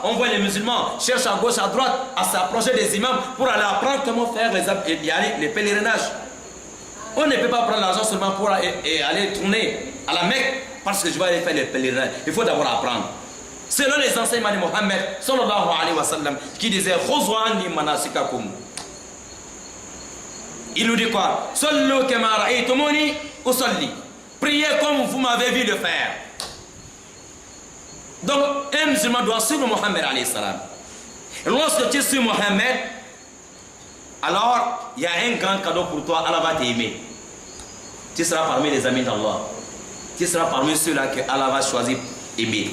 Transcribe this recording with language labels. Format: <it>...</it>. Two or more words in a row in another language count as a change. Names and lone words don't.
<fr>On voit les musulmans cherchent à gauche, à droite, à s'approcher des imams pour aller apprendre comment faire les pèlerinages. On ne peut pas prendre l'argent seulement pour aller tourner à la Mecque parce que je vais aller faire le pèlerinage. Il faut d'abord apprendre. Selon les enseignements de Mohammed</fr> <ar>صلى الله عليه وسلم,</ar> <fr>qui disait</fr> <ar>خذوا عني مناسككم.</ar> <fr>Il nous dit quoi?</fr> <ar>صلوا كما رأيتموني أصلي.</ar> <fr>Priez comme vous m'avez vu le faire. Donc, un musulman doit suivre Mohammed</fr> <ar>عليه السلام.</ar> <fr>Et lorsque tu suis Mohammed, alors il y a un grand cadeau pour toi, Allah va t'aimer. Tu seras parmi les amis d'Allah. Tu seras parmi ceux-là que Allah va choisir aimer.</fr>